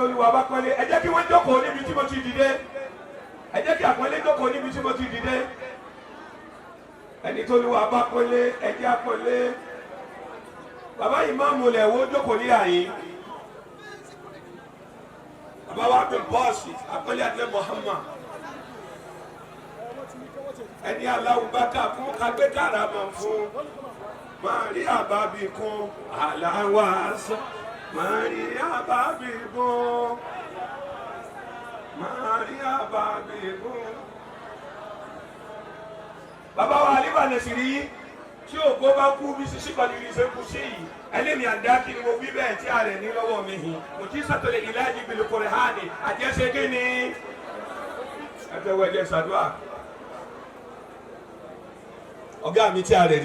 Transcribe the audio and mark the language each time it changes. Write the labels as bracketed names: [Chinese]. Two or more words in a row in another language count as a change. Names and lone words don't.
[Yoruba] ní wà bá pẹ́lẹ́ ẹ jẹ́ kí wọ́n jókòó níbi tí mo ti dìde ẹ jẹ́ kí àpọ́nlé jókòó níbi tí mo ti dìde ẹni tó ní wà bá pẹ́lẹ́ ẹ jẹ́ àpọ́nlé bàbá ìmáàmù lẹ̀ wo jókòó ní àyè bàbá wa bí bọ́ọ̀sì àpọ́nlé àti Muhammad ẹni aláwọ̀ bá kà fún kagbé kàràmọ̀ fún. Maria babi kun alawasa Maria babi kun Maria babi kun. Bàbá wa aliba nesiri tí ògo bá kú bí Sisi Quadri ṣe kú sí yìí ẹlẹ́ni àdá kí ni mo wí bẹ́ẹ̀ tí a rẹ̀ ní lọ́wọ́ mi yìí [Arabic] معجزة العلاج بالقرآن [Yoruba] àjẹsẹ́ kí ni ẹ̀tẹ̀wọ̀ ẹ̀jẹ̀ ṣàdúrà ọ̀gá mi tí a rẹ̀ ní.